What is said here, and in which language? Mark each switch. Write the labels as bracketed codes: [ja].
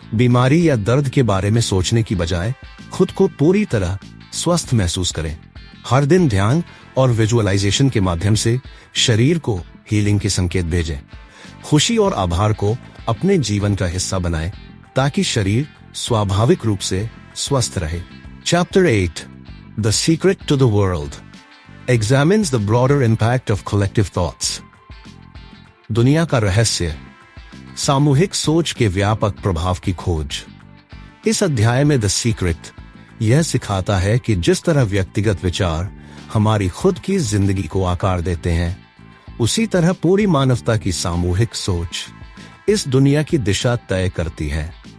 [hi] बीमारी या दर्द के बारे में सोचने की बजाय खुद को पूरी तरह स्वस्थ महसूस करें। हर दिन ध्यान और विजुअलाइजेशन के माध्यम से शरीर को हीलिंग के संकेत भेजें। खुशी और आभार को अपने जीवन का हिस्सा बनाएं ताकि शरीर स्वाभाविक रूप से स्वस्थ रहे। [en] Chapter 8 the secret to the world examines the broader impact of collective thoughts. [hi] दुनिया का रहस्य, सामूहिक सोच के व्यापक प्रभाव की खोज। इस अध्याय में द सीक्रेट यह सिखाता है कि जिस तरह व्यक्तिगत विचार हमारी खुद की जिंदगी को आकार देते हैं उसी तरह पूरी मानवता की सामूहिक सोच इस दुनिया की दिशा तय करती है।